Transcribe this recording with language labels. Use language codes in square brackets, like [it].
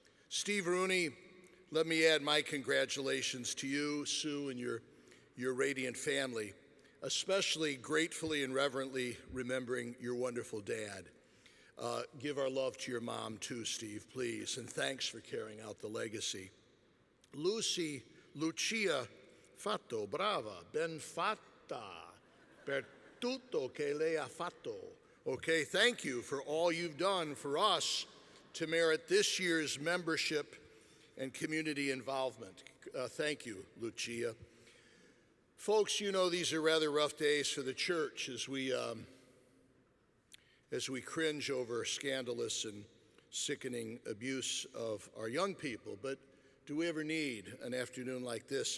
[en] Steve Rooney, let me add my congratulations to you, Sue, and your radiant family, especially gratefully and reverently remembering your wonderful dad. Give our love to your mom, too, Steve, please, and thanks for carrying out the legacy. [it] Lucia fatto, brava, ben fatta, per tutto che lei ha fatto. [en] Okay, thank you for all you've done for us to merit this year's membership and community involvement. Thank you, Lucia. Folks, you know these are rather rough days for the church as we cringe over scandalous and sickening abuse of our young people, but do we ever need an afternoon like this?